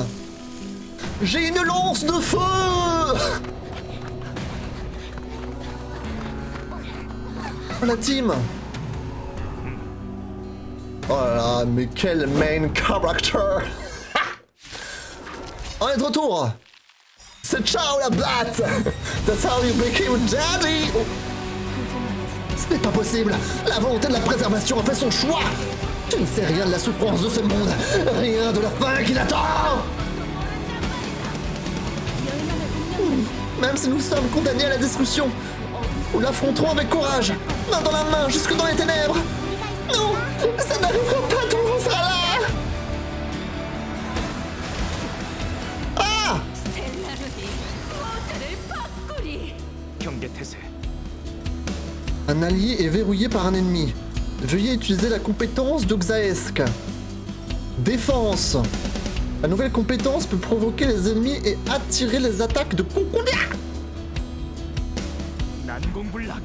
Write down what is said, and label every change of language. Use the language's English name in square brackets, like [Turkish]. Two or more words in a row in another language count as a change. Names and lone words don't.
[French] J'ai une lance de feu. Oh, la team. Oh là là, mais quel [English] main character. [French] On est de retour. C'est ciao la batte. [English] That's how you became daddy. [French] Oh. Ce n'est pas possible. La volonté de la préservation a fait son choix. Tu ne sais rien de la souffrance de ce monde. Rien de la fin qui l'attend. Même si nous sommes condamnés à la destruction, nous l'affronterons avec courage, main dans la main jusque dans les ténèbres. Non, ça n'arrivera pas, tout le monde sera là. Ah! [Korean] 경계 태세. [French] Un allié est verrouillé par un ennemi. Veuillez utiliser la compétence de Xaesk. Défense. La nouvelle compétence peut provoquer les ennemis et attirer les attaques de Concordia. [Korean] 난공불락.